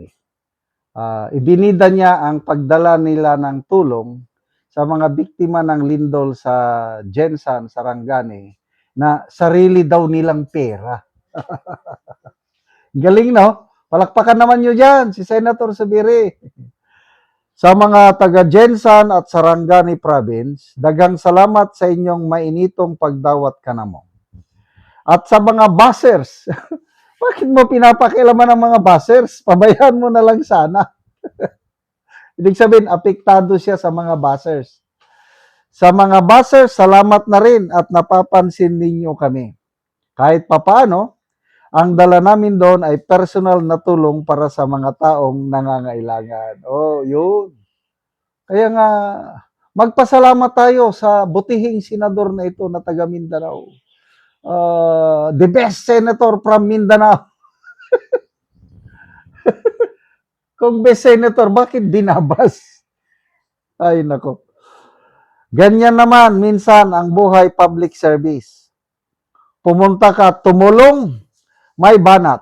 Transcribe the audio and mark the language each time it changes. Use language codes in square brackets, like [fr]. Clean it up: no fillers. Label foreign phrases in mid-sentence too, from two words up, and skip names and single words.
[tl] Ibinida niya ang pagdala nila ng tulong sa mga biktima ng lindol sa Jensan, Sarangani na sarili daw nilang pera. Galing, no? Palakpakan naman nyo dyan, si Senator Zubiri. [ceb] Sa mga taga Jensan at Sarangani Province, daghang salamat sa inyong mainitong pagdawat kanamo. [tl] At sa mga buzzers, bakit mo pinapakialaman ng mga buzzers? Pabayaan mo na lang sana. Ibig sabihin, apektado siya sa mga buzzers. Sa mga buzzers, salamat na rin at napapansin ninyo kami. Kahit papaano, ang dala namin doon ay personal na tulong para sa mga taong nangangailangan. Oh, yun. Kaya nga, magpasalamat tayo sa butihing senador na ito na taga Mindanao. [en] The best senator from Mindanao. [tl] Kung [en] best senator, [tl] bakit binabas? Ay, nako. Ganyan naman minsan ang buhay [en] public service. [tl] Pumunta ka, tumulong, may banat.